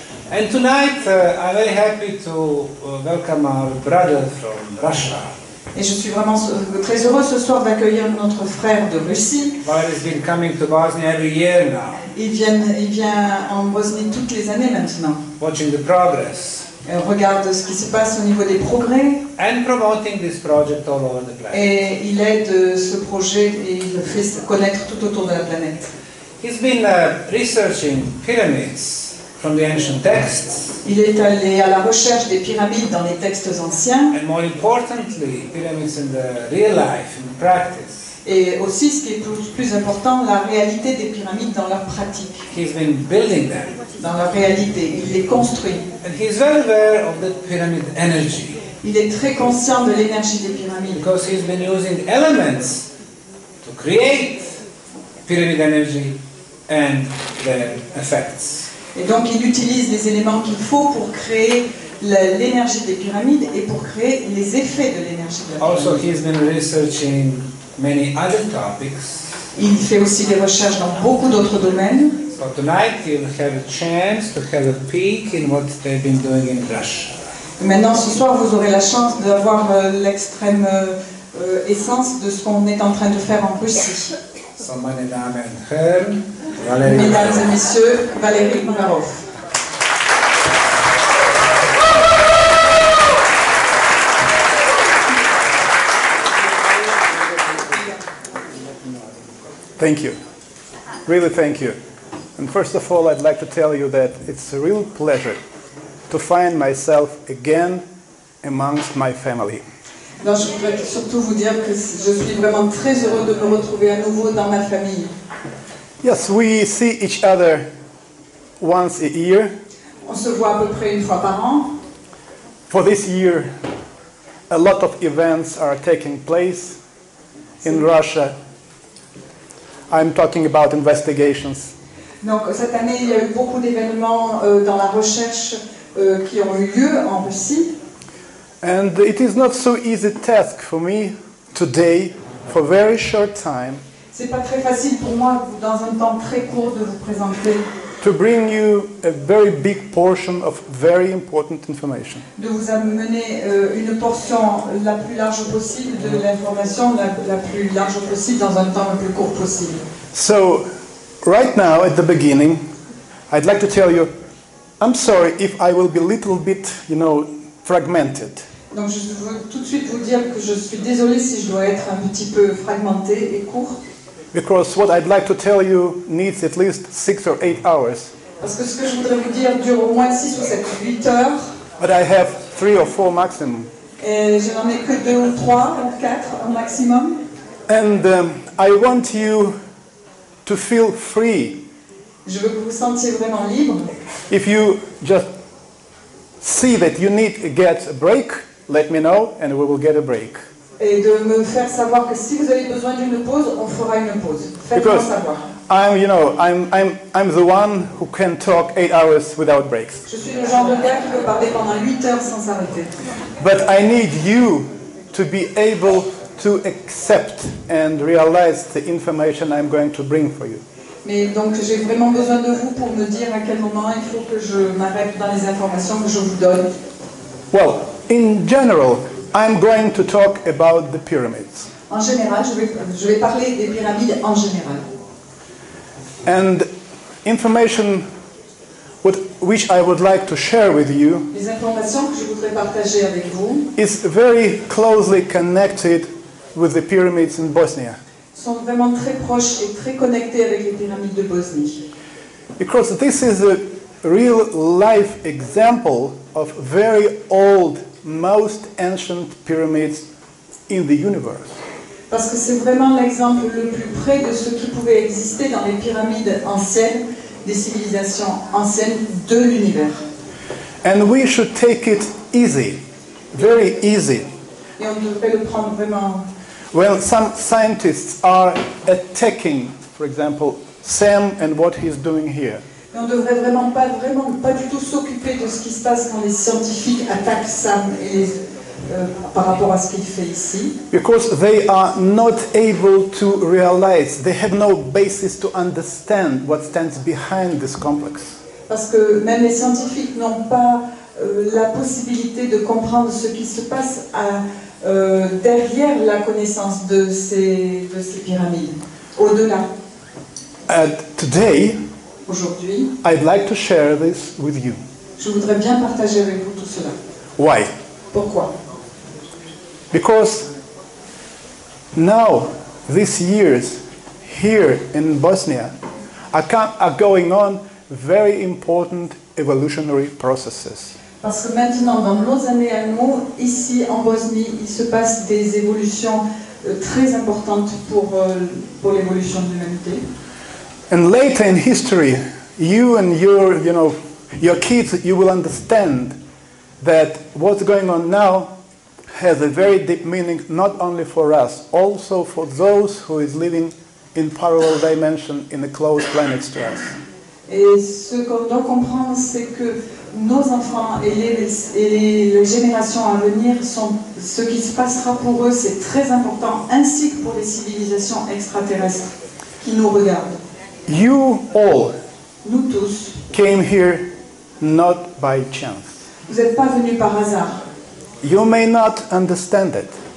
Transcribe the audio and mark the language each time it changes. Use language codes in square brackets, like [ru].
[en] And tonight I'm very happy to welcome our brother from Russia. [fr] Et je suis vraiment très heureux ce soir d'accueillir notre frère de Russie. [en] Valery's been coming to Bosnia every year now. [fr] Il vient en Bosnie toutes les années maintenant. [en] Watching the progress. [fr] Regarde ce qui se passe au niveau des progrès. [en] And promoting this project all over the planet. [fr] Et il aide ce projet et il le fait connaître tout autour de la planète. [en] He's been researching pyramids from the ancient texts. [fr] Il est allé à la recherche des pyramides dans les textes anciens. [en] And more importantly, pyramids in the real life, in practice. [fr] Et aussi, ce qui est plus important, la réalité des pyramides dans leur pratique. [en] He's been building them. [fr] Dans leur réalité, il les construit. [en] And he's well aware of the pyramid energy. [fr] Il est très conscient de l'énergie des pyramides. [en] Because he's been using elements to create pyramid energy and their effects. [fr] Et donc, il utilise les éléments qu'il faut pour créer l'énergie des pyramides et pour créer les effets de l'énergie de la pyramide. [en] Also, he's been researching many other topics. [fr] Il fait aussi des recherches dans beaucoup d'autres domaines. [en] So tonight you'll have a chance to have a peek in what they've been doing in Russia. [fr] Maintenant, ce soir, vous aurez la chance d'avoir l'extrême essence de ce qu'on est en train de faire en Russie. [de] So, meine Damen und Herren, Valery. [fr] Mesdames et messieurs, Valery Uvarov. [en] Thank you. Really thank you. And first of all, I'd like to tell you that it's a real pleasure to find myself again amongst my family. [fr] Alors, je voudrais surtout vous dire que je suis vraiment très heureux de me retrouver à nouveau dans ma famille. [en] Yes, we see each other once a year. [fr] On se voit à peu près une fois par an. [en] For this year, a lot of events are taking place in Russia. I'm talking about investigations. [fr] Donc cette année, il y a eu beaucoup d'événements dans la recherche qui ont eu lieu en Russie. [en] And it is not so easy task for me today, for a very short time, [fr] C'est pas très facile pour moi, dans un temps très court, de vous présenter, [en] to bring you a very big portion of very important information. [fr] de vous amener une portion la plus large possible de l'information, la plus large possible dans un temps le plus court possible. [en] So, right now at the beginning, I'd like to tell you, I'm sorry if I will be a little bit, fragmented. [fr] Donc je veux tout de suite vous dire que je suis désolée si je dois être un petit peu fragmentée et court. [en] Because what I'd like to tell you needs at least 6 or 8 hours. [fr] Parce que ce que je voudrais vous dire dure au moins 6 ou 7, 8 heures. [en] But I have 3 or 4 maximum. [fr] Et je n'en ai que 2 ou 3 ou 4 au maximum. [en] And I want you to feel free. [fr] Je veux que vous vous sentiez vraiment libre. [en] If you just see that you need to get a break, let me know and we will get a break. [fr] Et de me faire savoir que si vous avez besoin d'une pause, on fera une pause. Faites-moi [en] Because [fr] savoir. [en] I'm the one who can talk 8 hours without breaks. [fr] Je suis le genre de gars qui peut parler pendant 8 heures sans s'arrêter. [en] But I need you to be able to accept and realize the information I'm going to bring for you. [fr] Mais donc j'ai vraiment besoin de vous pour me dire à quel moment il faut que je m'arrête dans les informations que je vous donne. [en] Well, in general, I'm going to talk about the pyramids. [fr] En général, je vais parler des pyramides en général. [en] And information which I would like to share with you [fr] Les informations que je voudrais partager avec vous [en] is very closely connected with the pyramids in Bosnia. [fr] sont vraiment très proches et très connectées avec les pyramides de Bosnie. [en] Because this is a real life example of very old, most ancient pyramids in the universe. [fr] Parce que c'est vraiment l'exemple le plus près de ce qui pouvait exister dans les pyramides anciennes, des civilisations anciennes de l'univers. [en] And we should take it easy, very easy. [fr] Et on devrait le prendre vraiment. [en] Well, some scientists are attacking, for example, Sam and what he's doing here. [fr] Et on ne devrait vraiment pas du tout s'occuper de ce qui se passe quand les scientifiques attaquent Sam par rapport à ce qu'il fait ici. [en] Because they are not able to realize, they have no basis to understand what stands behind this complex. [fr] Parce que même les scientifiques n'ont pas la possibilité de comprendre ce qui se passe derrière la connaissance de ces pyramides, au-delà. [en] Today, [fr] Aujourd'hui, [en] I'd like to share this with you. [fr] je voudrais bien partager avec vous tout cela. [en] Why? [fr] Pourquoi? [en] Because now, these years here in Bosnia are going on very important evolutionary processes. [fr] Parce que maintenant, dans nos années à nous, ici en Bosnie, il se passe des évolutions très importantes pour l'évolution de l'humanité. [en] And later in history, you and your kids, you will understand that what's going on now has a very deep meaning, not only for us, also for those who is living in parallel dimension in a close planet to us. [fr] Et ce qu'on doit comprendre, c'est que nos enfants et les générations à venir, ce qui se passera pour eux, c'est très important, ainsi que pour les civilisations extraterrestres qui nous regardent. [en] You all [fr] Nous tous, [en] came here not by chance. [fr] vous n'êtes pas venus par hasard. [en] You may not understand it,